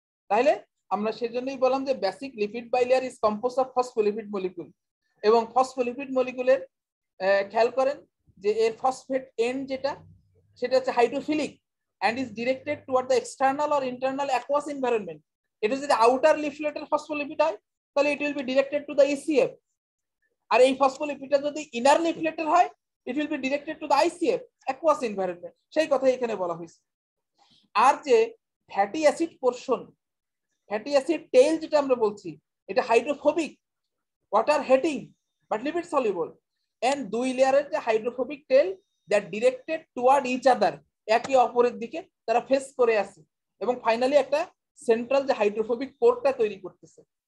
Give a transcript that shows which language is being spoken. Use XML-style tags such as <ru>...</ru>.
<bn>তাহলে আমরা সেজন্যই বললাম যে basic lipid bilayer is composed of phospholipid molecule. এবং ফসফোলিপিড মলিকুলের খেয়াল করেন যে এর ফসফেট এন্ড যেটা, সেটা হচ্ছে hydrophilic</bn> <en>and is directed toward the external or internal aqueous environment.</en> <bn>এটা যদি আউটার লিফলেটের ফসফোলিপিড হয় তাহলে it will be directed to the ECF, আর এই ফসফোলিপিডটা যদি ইনার লিফলেটের হয়</bn> <en>it will be directed to the ICF, aqueous environment।</en> <bn>সেই কথাই এখানে বলা হয়েছে। আর যে fatty acid portion, fatty acid tail যেটা আমরা বলছি, এটা hydrophobic, water hating but lipid soluble, and দুই লেয়ারের যে hydrophobic tell that directed toward each other, একে অপরের দিকে তারা ফেস করে আছে, এবং ফাইনালি একটা সেন্ট্রাল যে হাইড্রোফোবিক কোরটা তৈরি করতেছে।</bn>